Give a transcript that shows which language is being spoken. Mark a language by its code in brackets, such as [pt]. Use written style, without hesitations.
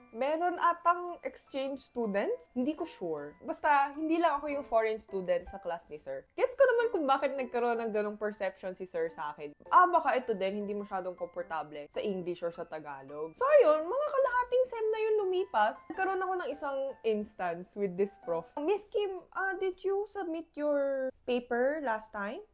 [tl] Meron atang exchange students? Hindi ko sure. Basta, hindi lang ako yung foreign student sa class ni sir. Gets ko naman kung bakit nagkaroon ng ganong perception si sir sa akin. Baka ito din, hindi masyadong komportable sa English or sa Tagalog. So, ayun, mga kalahating sem na yun lumipas. Nagkaroon ako ng isang instance with this prof. [en] Miss Kim, did you submit your paper last time?